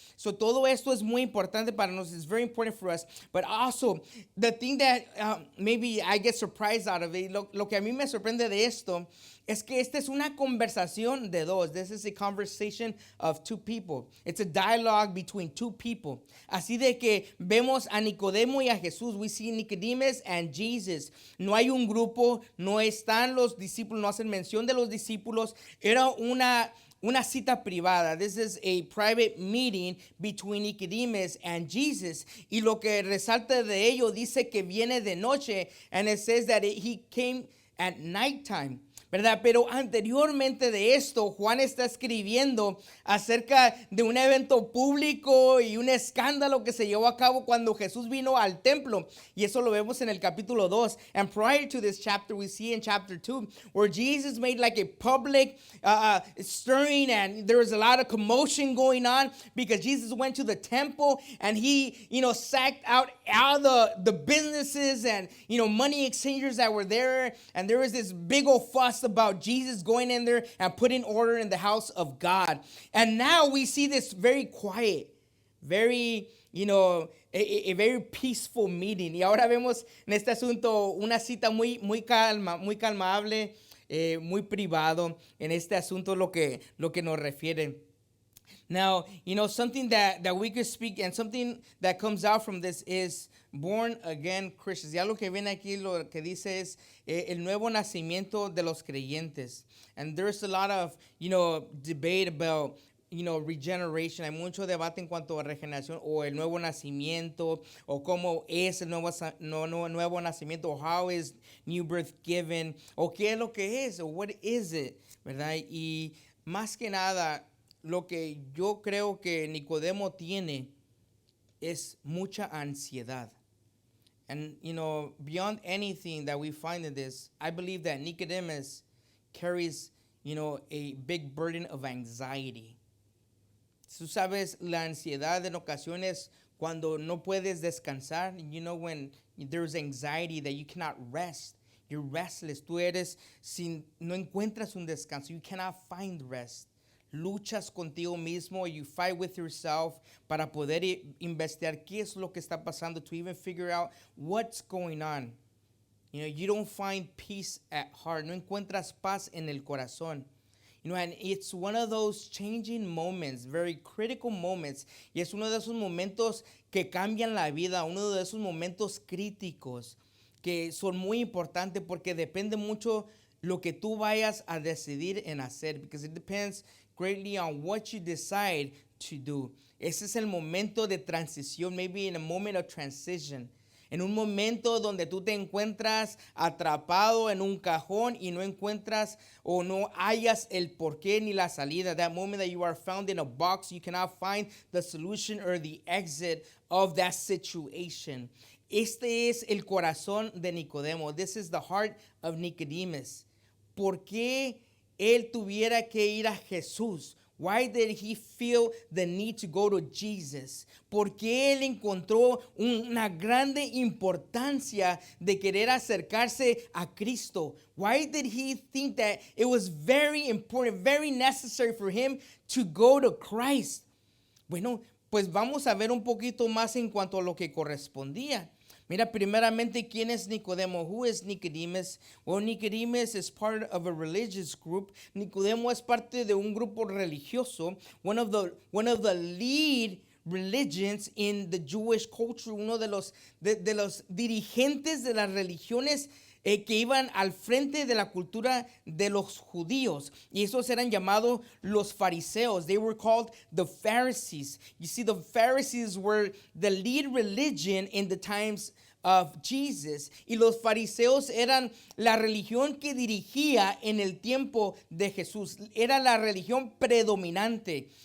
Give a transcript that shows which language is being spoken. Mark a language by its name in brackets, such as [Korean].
[Spanish] So todo esto es muy importante para nosotros. [English] It's very important for us. But also the thing that maybe I get surprised out of it, [Spanish] lo que a mí me sorprende de esto es que esta es una conversación de dos. [English] This is a conversation of two people. It's a dialogue between two people. [Spanish] Así de que vemos a Nicodemo y a Jesús. [English] We see Nicodemus and Jesus. [Spanish] No hay un grupo, no están los discípulos, no hacen mención de los discípulos. Era una cita privada. [English] This is a private meeting between Nicodemus and Jesus. [Spanish] Y lo que resalta de ello dice que viene de noche. [English] And it says that he came at nighttime. [Spanish] ¿Verdad? Pero anteriormente de esto, Juan está escribiendo acerca de un evento público y un escándalo que se llevó a cabo cuando Jesús vino al templo. Y eso lo vemos en el capítulo 2. [English] And prior to this chapter, we see in chapter 2, where Jesus made like a public stirring, and there was a lot of commotion going on because Jesus went to the temple and he, sacked out all the businesses and, money exchangers that were there. And there was this big old fuss about Jesus going in there and putting order in the house of God. And now we see this very quiet, very, a very peaceful meeting. [Spanish] Y ahora vemos en este asunto una cita muy calmable, muy privado en este asunto lo que nos refiere. [English] Now, something that we could speak and something that comes out from this is born again Christians. [Spanish] Ya lo que viene aquí, lo que dice es el nuevo nacimiento de los creyentes. [English] And there's a lot of, debate about, regeneration. [Spanish] Hay mucho debate en cuanto a regeneración o el nuevo nacimiento o cómo es el nuevo nacimiento, o [English] how is new birth given, [Spanish] o qué es lo que es, o [English] what is it, [Spanish] ¿verdad? Y más que nada, lo que yo creo que Nicodemo tiene es mucha ansiedad. [English] And, beyond anything that we find in this, I believe that Nicodemus carries, a big burden of anxiety. [Spanish] Tú sabes, la ansiedad en ocasiones cuando no puedes descansar, [English] when there's anxiety that you cannot rest, you're restless. [Spanish] Tú no encuentras un descanso. [English] You cannot find rest. [Spanish] Luchas contigo mismo, [English] you fight with yourself [Spanish] para poder investigar qué es lo que está pasando, [English] to even figure out what's going on. You don't find peace at heart. [Spanish] No encuentras paz en el corazón. [English] And it's one of those changing moments, very critical moments. [Spanish] Y es uno de esos momentos que cambian la vida, uno de esos momentos críticos que son muy importantes porque depende mucho lo que tú vayas a decidir en hacer, [English] because it depends greatly on what you decide to do. [Spanish] Ese es el momento de transición, [English] maybe in a moment of transition. [Spanish] En un momento donde tú te encuentras atrapado en un cajón y no encuentras o no hallas el porqué ni la salida. [English] That moment that you are found in a box, you cannot find the solution or the exit of that situation. [Spanish] Este es el corazón de Nicodemo. [English] This is the heart of Nicodemus. [Spanish] ¿Por qué él tuviera que ir a Jesús? [English] Why did he feel the need to go to Jesus? [Spanish] ¿Por qué él encontró una grande importancia de querer acercarse a Cristo? [English] Why did he think that it was very important, very necessary for him to go to Christ? [Spanish] Bueno, pues vamos a ver un poquito más en cuanto a lo que correspondía. Mira, primeramente, ¿quién es Nicodemo? [English] Who is Nicodemus? Well, Nicodemus is part of a religious group. [Spanish] Nicodemo es parte de un grupo religioso. [English] One of the lead religions in the Jewish culture. [Spanish] Uno de los dirigentes de las religiones que iban al frente de la cultura de los judíos. Y esos eran llamados los fariseos. [English] They were called the Pharisees. You see, the Pharisees were the lead religion in the times of Jesus. [Spanish] Y los fariseos eran la religión que dirigía en el tiempo de Jesús. Era la religión predominante.